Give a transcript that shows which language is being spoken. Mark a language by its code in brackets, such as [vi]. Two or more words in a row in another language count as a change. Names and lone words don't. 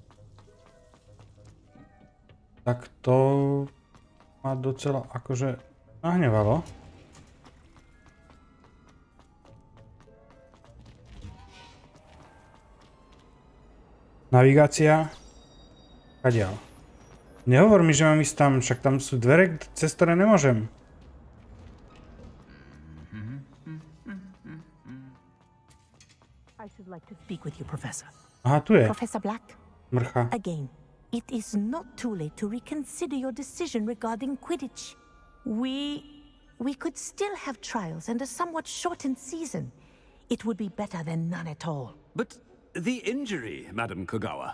[sk] Tak to ma docela akože nahnevalo. Navigácia. Kadiaľ. Nehovor mi, že mám ísť tam, však tam sú dvere, cez ktoré nemôžem. [en] I should like to speak with you, Professor. [sk] Aha, tu je. [en] Professor Black, [sk] Mrcha. [en] again, it is not too late to reconsider your decision regarding Quidditch. We could still have trials and a somewhat shortened season. It would be better than none at all. But the injury, Madam Kogawa.